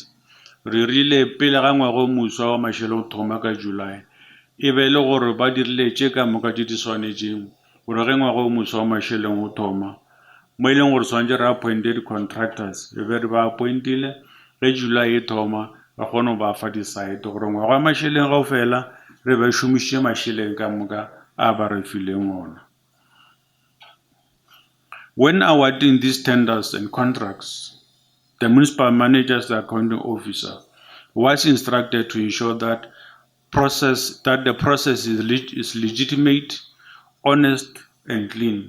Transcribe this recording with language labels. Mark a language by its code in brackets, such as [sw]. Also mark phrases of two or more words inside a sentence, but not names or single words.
[nso] Re rile pele ga ngwaga o moswa wa mašele o thoma ka July e be le gore ba dirile tše ka moka tše di swanetšeng gore ge ngwaga o moswa wa mašeleng o thoma mo e leng gore tshwanetse re [en] appointed contractors [nso] e be re ba appointile ge July e thoma ba kgone ba fa di-site gore ngwaga wa mašeleng ga o fela re ba šomišitše mašeleng ka moka a ba re fileng ona. [en] When awarding these tenders and contracts, the municipal manager, the accounting officer, was instructed to ensure that the process is legitimate, honest, and clean.